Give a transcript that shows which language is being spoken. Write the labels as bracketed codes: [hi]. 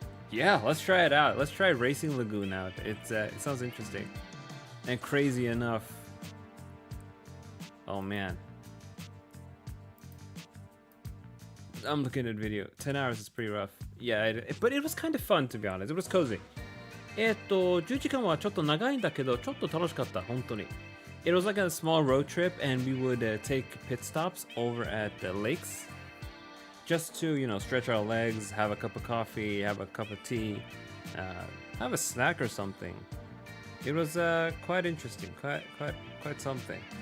[en] Yeah, let's try it out. Let's try Racing Lagoon out. It sounds interesting and crazy enough. Oh man, I'm looking at video. 10 hours is pretty rough. Yeah, but it was kind of fun, to be honest. It was cozy. [ja] 10時間はちょっと長いんだけど、ちょっと楽しかった、本当に。 [en] It was like a small road trip, and we would take pit stops over at the lakes just to, stretch our legs, have a cup of coffee, have a cup of tea, have a snack or something. It was quite interesting, quite something.